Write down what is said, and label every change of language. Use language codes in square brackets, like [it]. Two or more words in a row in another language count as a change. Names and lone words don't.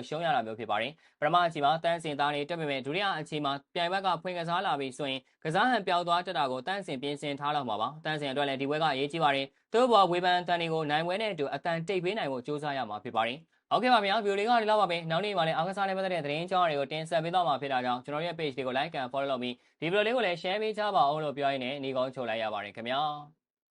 [my] ရှုံးရတာမျိုးဖြစ်ပါတယ်ပထမအချိန်မှာတန်းစင်သားနေတက်ပေမဲ့ဒုတိယအချိန်မှာပြိုင်ဘက်ကဖွင့်ကစားလာပြီးဆိုရင်ကစားဟန်ပြောင်းသွားတက်တာကိုတန်းစင်ပြင်ဆင်ထားလောက်မှာပါတန်းစင်အတွက်လည်းဒီပွဲကအရေးကြီးပါတယ်သူ့ဘော်ဝေဖန်တန်တွေကိုနိုင်ပွဲနဲ့အတူအတန်တိတ်ပေးနိုင်ဖို့ကြိုးစားရမှာဖြစ်ပါတယ်ဟုတ်ကဲ့ပါဗျာဗီဒီယိုလေးကဒီလောက်ပါပဲနောက်နေ့မှာလည်းအားကစားနဲ့ပတ်သက်တဲ့သတင်းအကြောင်းအရာတွေကိုတင်ဆက်ပေးသွားမှာဖြစ်တာကြောင့်ကျွန်တော်ရဲ့ page လေးကို [en] like and follow [my] လုပ်ပြီးဒီဗီဒီယိုလေးကိုလည်း share ပေးကြပါအောင်လို့ပြောရင်းနဲ့ညီကုန်းချုပ်လိုက်ရပါတယ်ခင်ဗျာ